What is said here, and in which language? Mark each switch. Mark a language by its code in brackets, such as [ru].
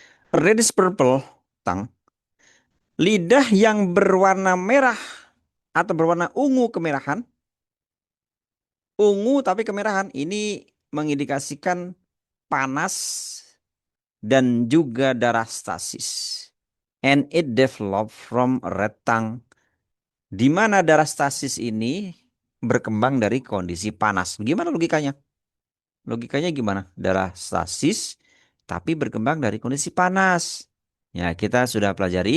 [en] Reddish purple tongue. [id] Lidah yang berwarna merah atau berwarna ungu kemerahan. Ungu tapi kemerahan. Ini mengindikasikan panas dan juga darah stasis. [en] And it developed from a red tongue. [id] Di mana darah stasis ini berkembang dari kondisi panas. Gimana logikanya? Logikanya gimana? Darah stasis tapi berkembang dari kondisi panas. Ya, kita sudah pelajari